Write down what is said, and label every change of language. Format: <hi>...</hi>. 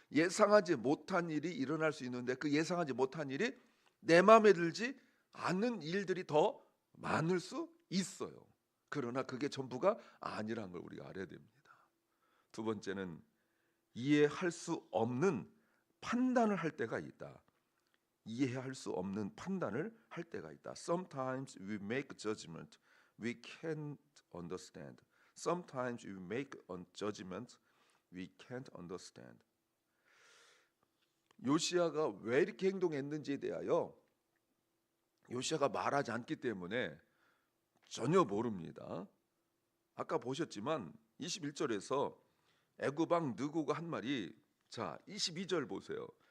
<ko>예상하지 못한 일이 일어날 수 있는데 그 예상하지 못한 일이 내 마음에 들지 않는 일들이 더 많을 수 있어요. 그러나 그게 전부가 아니라는 걸 우리가 알아야 됩니다. 두 번째는 이해할 수 없는 판단을 할 때가 있다. 이해할 수 없는 판단을 할 때가 있다.</ko> <en>Sometimes we make judgment we can't understand. Sometimes we make a judgment we can't understand.</en> <ko>요시야가 왜 이렇게 행동했는지에 대하여 요시야가 말하지 않기 때문에 전혀 모릅니다. 아까 보셨지만 21절에서 애굽 왕 느고가 한 말이, 자 22절 보세요.</ko>